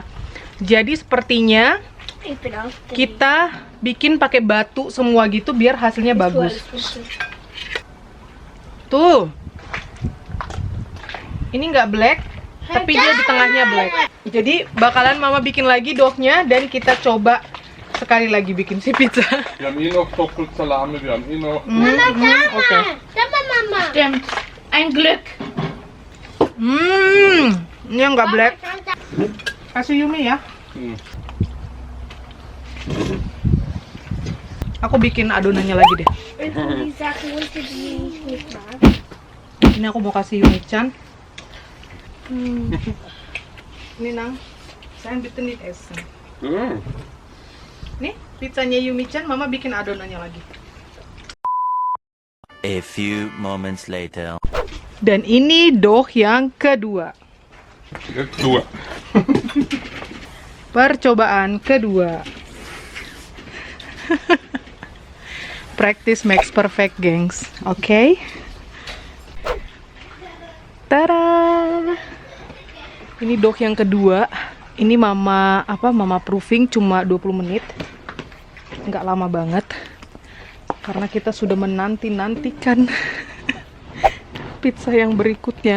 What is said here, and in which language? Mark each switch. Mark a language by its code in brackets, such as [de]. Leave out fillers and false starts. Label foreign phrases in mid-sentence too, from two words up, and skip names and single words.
[id] Jadi sepertinya kita bikin pakai batu semua gitu biar hasilnya bagus. Tuh, ini nggak black, tapi dia di tengahnya black. Jadi bakalan mama bikin lagi dohnya dan kita coba sekali lagi bikin si pizza. [de] Wir haben hier noch doppelt Salami, wir haben hier noch... Oke. [id] Sama Mama. [de] Stimmt. Ein Glück. [id] Ini yang nggak black. Kasih Yumi ya. Aku bikin adonannya lagi deh. [de] Die Sachen unter die nicht mag. [id] Ini aku mau kasih Yumi-chan. Ini Nang, saya [de] bitte nicht essen. [id] Nih, pizzanya Yumi-chan, Mama bikin adonannya lagi. [en] A few moments later. [id] Dan ini doh yang kedua. Kedua. Percobaan kedua. [en] Practice makes perfect, [id] gengs. Oke. Tada! Ini doh yang kedua. Ini mama proofing cuma 20 menit. Nggak lama banget. Karena kita sudah menanti-nantikan pizza yang berikutnya.